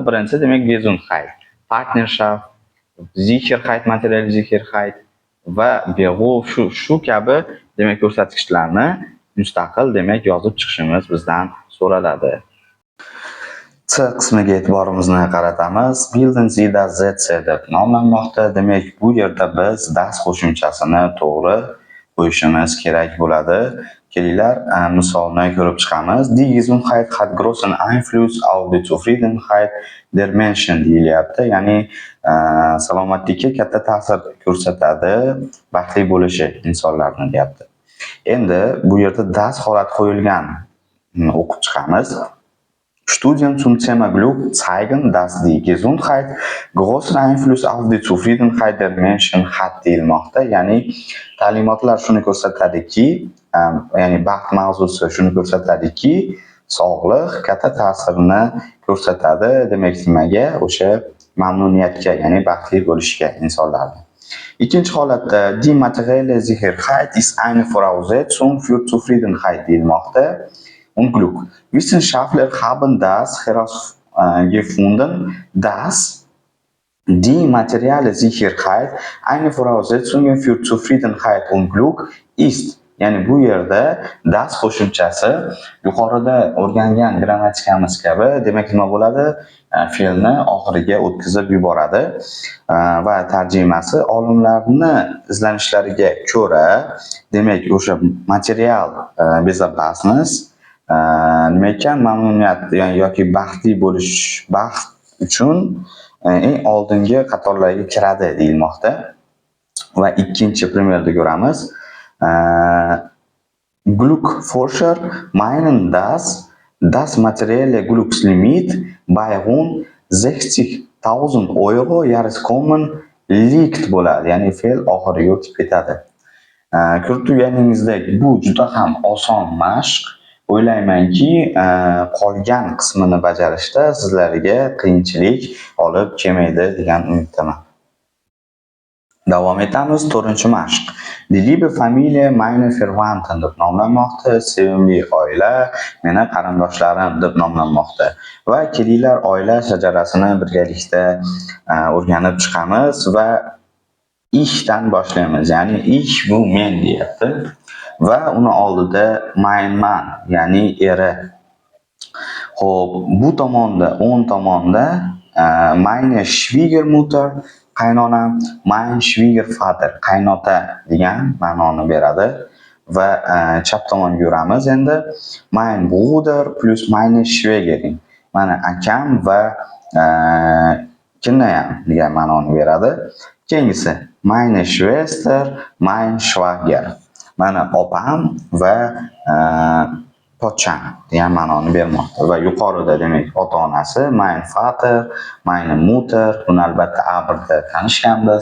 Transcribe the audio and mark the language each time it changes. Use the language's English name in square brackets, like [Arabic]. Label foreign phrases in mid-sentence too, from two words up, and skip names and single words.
[Uzbek] Birinchisi demak [German] Gesundheit, Partnerschaft, Sicherheit, materielle Sicherheit [Uzbek] va Beruf shu kabi demak ko'rsatkichlarni mustaqil demak yozib chiqishimiz bizdan so'raladi. C qismiga e'tiborimizni qaratamiz. [German] Bilden Sie das Sätze [Uzbek] deb nomlanmoqda. Demak, bu yerda biz das qo'shimchasini to'g'ri qo'yishimiz kerak bo'ladi. Kelinglar, misolni ko'rib chiqamiz. [German] Die Gesundheit hat großen Einfluss auf die Zufriedenheit der Menschen deyilyapti. [Uzbek] Ya'ni salomatlikka katta ta'sir ko'rsatadi baxtli bo'lishi insonlarni deyapti. Endi bu yerda das holat qo'yilgan o'qib chiqamiz. [German] Studien zum Thema Glück zeigen, dass die Gesundheit großen Einfluss auf die Zufriedenheit der Menschen hat deyilmoqda. [Uzbek] Ya'ni ta'limotlar shuni ko'rsatadiki, ya'ni baxt mavzusi shuni ko'rsatadiki, sog'liq katta ta'sirini ko'rsatadi. Demak, nimaga? O'sha mamnuniyatga, ya'ni baxtli bo'lishga insonlarning. Ikkinchi holatda [German] die materielle Sicherheit ist eine Voraussetzung für Zufriedenheit deyilmoqda. Und Glück. Wissenschaftler haben das herausgefunden, dass die materielle Sicherheit eine Voraussetzung für Zufriedenheit und Glück ist. [Uzbek] Ya'ni bu yerda das qo'shimchasi yuqorida o'rgangan grammatikamiz kabi demak nima bo'ladi? Fe'lni oxiriga o'tkazib yuboradi. Va tarjimasi olimlarni izlanishlariga ko'ra, demak o'sha [Russian] материал безопасность [Uzbek] nima ekan? Mamnuniyat yoki baxtli bo'lish, baxt uchun eng oldingi qatorlarga kiradi deyilmoqda. Va ikkinchi primerda ko'ramiz. [German] Glückforscher meinen, dass das materielle Glückslimit bei rund 60.000 Euro Jahreskommen liegt bo'ladi. [Uzbek] Ya'ni fe'l oxiriga o'tib ketadi. Ko'rib turganingizdek, bu juda ham oson mashq. O'ylaymanki, qolgan qismini bajarishda sizlarga qiyinchilik olib kelmaydi degan umiddaman. Davom etamiz. 4-mashq. [German] Die liebe Familie, meine Verwandten [Uzbek] deb nomlanmoqda. Sevimli oila, meni qarindoshlarim deb nomlanmoqda. Va kelinglar oila shajarasini birgalikda o'rganib chiqamiz va ishdan boshlaymiz. Ya'ni ish bu men deyapti. Va uni oldida [German] mein Mann, [Uzbek] ya'ni eri. Xo'p, bu tomonda, o'ng tomonda [German] meine Schwiegermutter, [Uzbek] qaynonam, [German] mein Schwiegervater, [Uzbek] qaynota degan ma'noni beradi. Va chap tomonga yuramiz endi. [German] Mein Bruder plus meine Schwägerin. [Uzbek] Mana akam va kinnayam degan ma'noni beradi. [German] Keyingisi meine Schwester, mein Schwager. [Uzbek] Mana opam va pocham degan ma'noni bermoqda. Va yuqorida demak ota-onasi [German] mein Vater, meine Mutter, [Uzbek] buni albatta abrda tanishganmiz.